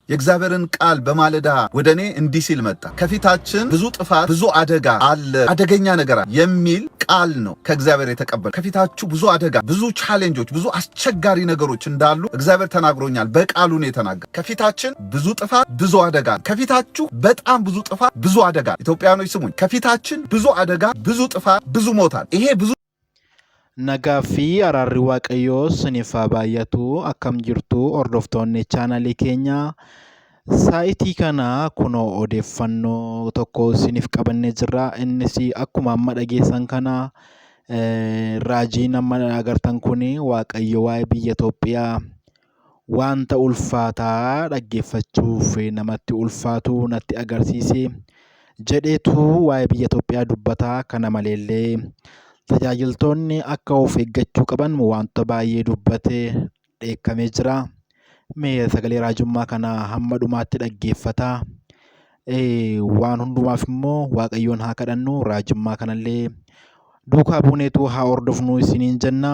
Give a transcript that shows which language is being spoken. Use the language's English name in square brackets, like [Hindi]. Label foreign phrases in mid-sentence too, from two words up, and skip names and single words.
[Amharic] የእግዚአብሔርን ቃል በማለዳ ወደኔ እንዲህ ሲል መጣ። ከፊታችን ብዙ ጥፋት፣ ብዙ አደጋ አለ፣ አደገኛ ነገር አለ የሚል ቃል ነው ከእግዚአብሔር የተቀበለ። ከፊታችሁ ብዙ አደጋ፣ ብዙ ቻሌንጆች፣ ብዙ አስቸጋሪ ነገሮች እንዳሉ እግዚአብሔር ተናግሮኛል። በቃሉ ነው የተናገረ። ከፊታችን ብዙ ጥፋት፣ ብዙ አደጋ፣ ከፊታችሁ በጣም ብዙ ጥፋት፣ ብዙ አደጋ። ኢትዮጵያኖች ስሙኝ፣ ከፊታችን ብዙ አደጋ፣ ብዙ ጥፋት፣ ብዙ ሞታል። ይሄ ብዙ [Oromo] Nagaa fi araarri Waaqayyoo siniif haa baayyatu akkam jirtu hordoftoonni chaanalii keenyaa saayitii kana kunoo Odeeffannoo tokko siniif qabannee jirra innis akkuma maddi gessan kana raajii nama agartan kuni Waaqayyo waa'ee biyya Itoophiyaa wanta ulfaataa dhageeffachuuf namoota ulfaatu nati agarsiise jedheetu waa'ee biyya Itoophiyaa dubbata kana maleele tajaajiltoonni akka of eeggachuu qaban wanta baay'ee dubbate dheekkamee jira. Mee sagalee raajummaa kana hamma dhumaatti dhaggeeffataa. Waan hundumaaf immoo Waaqayyoon haa kadhannu. Raajummaa kanallee duukaa buuneetu haa hordofnu isiniin jenna.